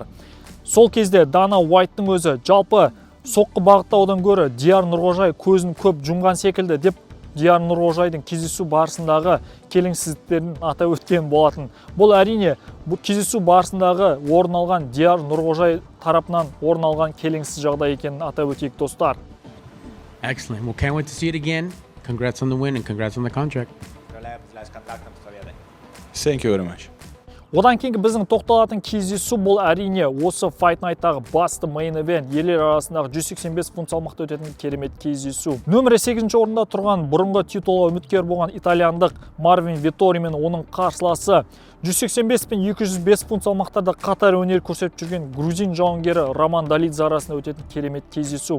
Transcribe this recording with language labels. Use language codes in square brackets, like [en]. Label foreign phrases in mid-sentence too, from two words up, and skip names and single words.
[kk] Сол кезде Dana White'тың өзі жалпы соққы бағыттаудан гөрі Диар Нұрғожай көзін көп жұмған секілді деп Диар Нұрғожайдың кездесу барысындағы келеңсіздіктерін атап өткен болатын. Бұл әрине бұл кездесу барысындағы орын алған Диар Нұрғожай тарапынан орын алған келеңсіз жағдай екенін атап өтейік, достар. [en] Excellent. Well, can't wait to see it again. Congrats on the win and congrats on the contract. Thank you very much. [kk] Одан кейінгі біздің тоқталатын кездесу бұл әрине осы Fight Night'тағы басты [en] main event, [kk] ерлер арасындағы 185 фунт салмақта өтетін керемет кездесу. Нөмірі 8-ші орында тұрған бұрынғы титулға үміткер болған итальяндық Марвин Виттори мен оның қарсыласы 185 пен 205 фунт салмақтарда қатар өнер көрсетіп жүрген грузин жауынгері Роман Долидзе арасында өтетін керемет кездесу.